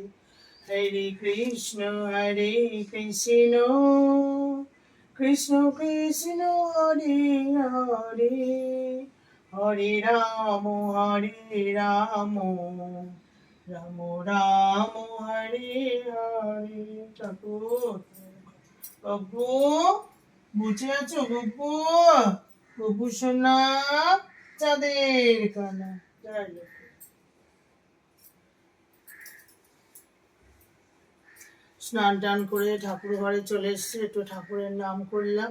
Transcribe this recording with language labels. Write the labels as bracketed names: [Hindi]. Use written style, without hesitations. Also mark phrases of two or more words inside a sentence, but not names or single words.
[Sanskrit] হরে কৃষ্ণ, কৃষ্ণ কৃষ্ণ, হরে হরে. হরে রাম, রাম রাম, হরে হরে. [Bangla] ঠাকুর গপু, বুঝে আছো গপু? গপু সোনা, চাঁদের কানা। যাই হোক। স্নান টান করে ঠাকুর ঘরে চলে এসেছি, একটু ঠাকুরের নাম করলাম।